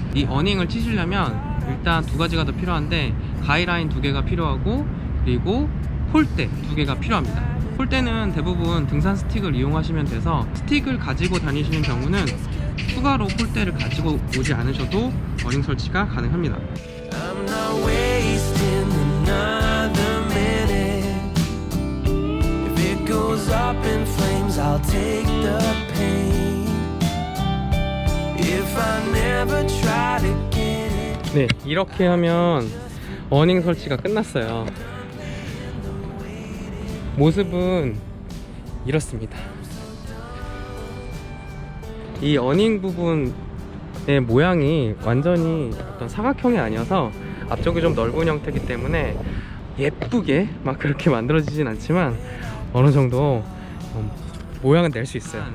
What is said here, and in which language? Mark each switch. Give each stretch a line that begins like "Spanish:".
Korean: 이 어닝을 치시려면 일단 두 가지가 더 필요한데 가이라인 2개가 필요하고 그리고 폴대 2개가 필요합니다. 폴대는 대부분 등산 스틱을 이용하시면 돼서 스틱을 가지고 다니시는 경우는 추가로 폴대를 가지고 오지 않으셔도 어닝 설치가 가능합니다.
English: I'm not wasting another minute. If it goes up in flames, I'll take the pain. If I never try to get it.
Korean: 네, 이렇게 하면 어닝 설치가 끝났어요. 모습은 이렇습니다. 이 어닝 부분 모양이 완전히 어떤 사각형이 아니어서 앞쪽이 좀 넓은 형태이기 때문에 예쁘게 막 그렇게 만들어지진 않지만 어느 정도 모양은 낼 수 있어요.